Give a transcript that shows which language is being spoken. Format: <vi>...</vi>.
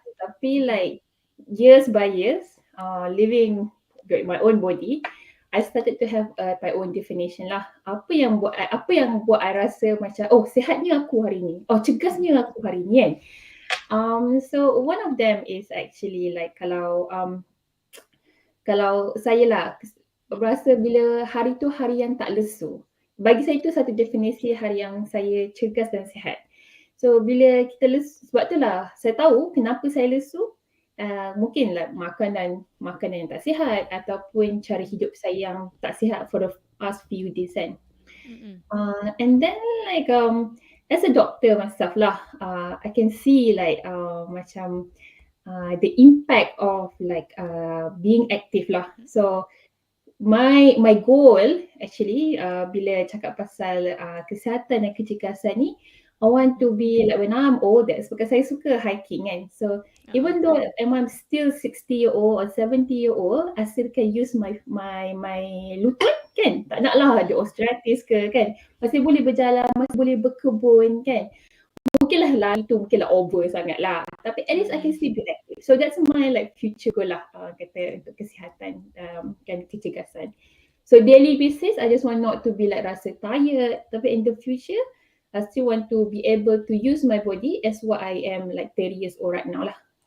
<en>Tapi like years by years, living with my own body, I started to have my own definition lah.</en> <ms>Apa yang buat I rasa macam sihatnya aku hari ni. Cergasnya aku hari ni kan.</ms> <en>So one of them is actually like</en> <ms>kalau saya lah rasa bila hari tu hari yang tak lesu. Bagi saya itu satu definisi hari yang saya cergas dan sihat. So bila kita lesu, sebab itulah saya tahu kenapa saya lesu. Mungkinlah makanan yang tak sihat ataupun cara hidup saya yang tak sihat</ms> <en>for the past few days</en> <ms>kan.</ms> <en>And then like as a doctor myself lah, I can see like macam the impact of like being active lah. So my goal actually</en> <ms>bila cakap pasal kesihatan dan kecergasan ni,</ms> <en>I want to be like when I'm old, that's because</en> <ms>saya suka</ms> <en>hiking kan. So even though I'm still 60-year-old or 70-year-old, I still can use my lutut kan.</en> <ms>Tak naklah ada arthritis ke kan. Masih boleh berjalan, masih boleh berkebun kan. Mungkinlah lari tu mungkinlah over sangat lah.</ms> <en>Tapi at least I can still be active. So that's my like future goal lah</en> <ms>kata untuk kesihatan dan kecergasan.</ms> <en>So daily basis, I just want not to be like rasa tired. Tapi in the future, I still want to be able to use my body as what I am like 30 years old right now lah.</en>